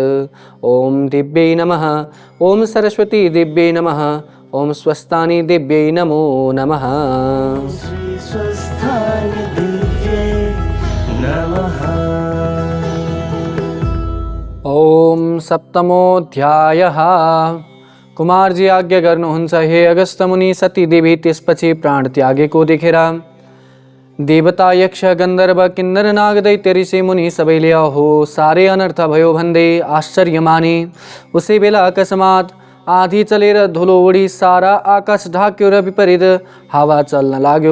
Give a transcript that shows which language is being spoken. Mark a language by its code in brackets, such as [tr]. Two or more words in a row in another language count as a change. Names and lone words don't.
[sa] ॐ दिव्यै नमः। ॐ सरस्वती दिव्यै नमः। ॐ स्वस्थानि दिव्यै नमो नमः। श्री स्वस्थाय दिव्ये नमः। ॐ सप्तमोऽध्यायः। [ne] कुमारजी आज्ञा गर्नुहुन्छ हे अगस्त मुनि। सती देवी त्यसपछि प्राण त्यागेको देखेर देवता यक्ष गन्धर्व किन्नर नाग दैत्य ऋषि मुनि सबैले अहो साह्रै अनर्थ भयो भन्दै आश्चर्य माने। उसै बेला अकस्मात आधी चलेर धुलो उडी सारा आकाश ढाक्यो र विपरीत हावा चल्न लाग्यो।